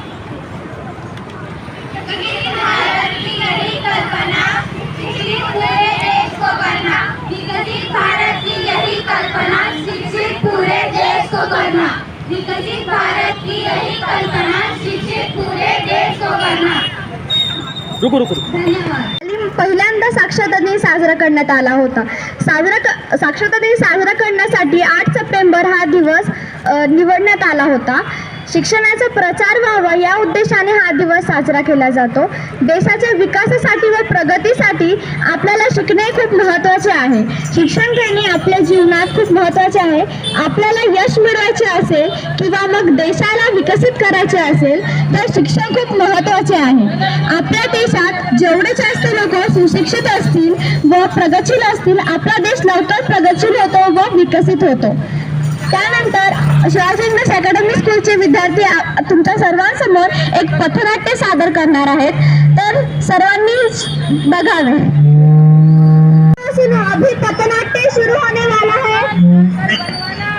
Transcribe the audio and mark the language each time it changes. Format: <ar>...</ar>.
<hi>विकसित भारत की यही कल्पना, शिक्षित पूरे देश को करना। विकसित भारत की यही कल्पना, शिक्षित पूरे देश को करना। विकसित भारत की यही कल्पना, शिक्षित पूरे देश को करना। रुको धन्यवाद।</hi> <mr>पहिल्यांदा साक्षरता दिन साजरा करण्यात आला होता। साक्षरता दिन साजरा करण्यासाठी 8 सप्टेंबर हा दिवस निवडण्यात आला होता। शिक्षणाचा प्रचार व्हावा या उद्देशाने हा दिवस साजरा केला जातो। देशाच्या विकासासाठी व प्रगतीसाठी आपल्याला शिकणे खूप महत्त्वाचे आहे। शिक्षण घेणे आपल्या जीवनात खूप महत्त्वाचे आहे। आपल्याला यश मिळवायचे असेल किंवा मग देशाला विकसित करायचे असेल तर शिक्षण खूप महत्त्वाचे आहे। आपल्या देशात जेवढे जास्त लोक सुशिक्षित असतील व प्रगतशील असतील, आपला देश लवकर प्रगतशील होतो व विकसित होतो। त्यानंतर शिवाजी इंग्लिश अकॅडमी स्कूलचे विद्यार्थी तुमच्या सर्वांसमोर एक पथनाट्य सादर करणार आहेत, तर सर्वांनी बघावे।</mr> <hi>अभी पथनाट्य शुरू होने वाला है।</hi>